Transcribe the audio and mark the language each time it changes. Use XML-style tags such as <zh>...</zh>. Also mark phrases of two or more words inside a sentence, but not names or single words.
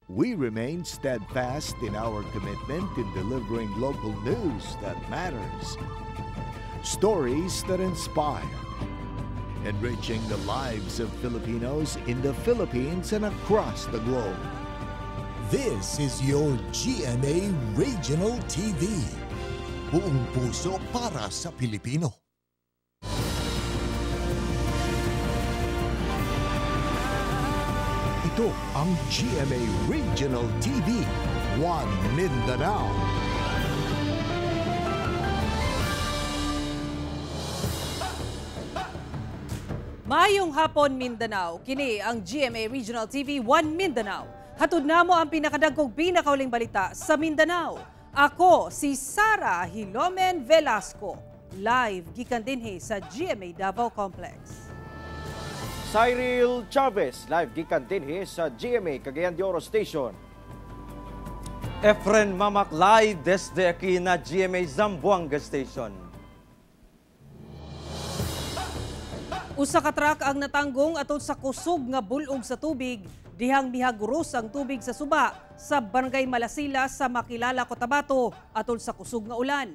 <en>we remain steadfast in our commitment in delivering local news that matters. Stories that inspire. Enriching the lives of Filipinos in the Philippines and across the globe. This is your GMA Regional TV.</en> <tl>Buong puso para sa Pilipino. Ito ang GMA Regional TV, One Mindanao.</tl> <ceb>Mayong hapon Mindanao, kini ang GMA Regional TV 1 Mindanao. Hatod namo ang pinakadagkog pinakauling balita sa Mindanao. Ako si Sara Hilomen Velasco, live gikan dinhi sa GMA Davao Complex. Cyril Chavez, live gikan dinhi sa GMA Cagayan de Oro Station.</ceb> <cbk>Efren Mamak, live desde aquí na GMA Zamboanga Station.</cbk> <ceb>Usa ka truck ang natanggong atol sa kusog nga bulog sa tubig, dihang mihaguros ang tubig sa suba sa Barangay Malasila sa Makilala, Cotabato atol sa kusog nga ulan.</ceb>